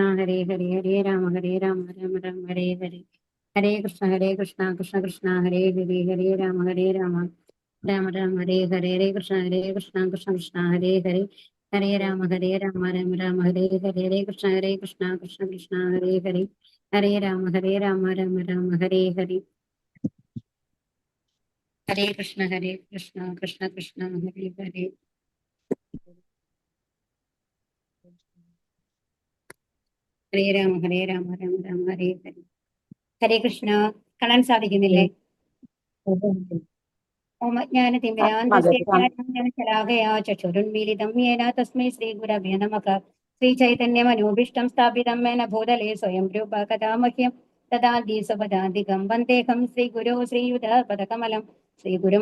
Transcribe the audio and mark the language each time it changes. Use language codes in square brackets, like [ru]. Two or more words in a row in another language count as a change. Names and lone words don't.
[sa] हरे हरे राम राम हरे हरे हरे कृष्णा कृष्ण कृष्ण हरे राम राम राम हरे कृष्ण कृष्ण कृष्ण हरे राम राम हरे कृष्ण कृष्ण कृष्ण हरे राम राम हरे हरे हरे कृष्ण कृष्ण कृष्ण हरे राम राम हरे हरे ഹരേ കൃഷ്ണ. [ml] കാണാൻ സാധിക്കുന്നില്ലേ? [sa] ഓമജ്ഞാനതിമിരാന്ധസ്യ ചക്ഷുരുന്മീലിതം യേന തസ്മൈ ശ്രീഗുരവേ നമഃ. ശ്രീചൈതന്യമനോഭീഷ്ടം സ്ഥാപിതം മേന ഭൂതലേ സ്വയം രൂപ കഥാ മഹ്യം ദദാതി സ്വപദാന്തികം വന്ദേഹം ശ്രീഗുരോ ശ്രീയുതപദകമലം ശ്രീഗുരും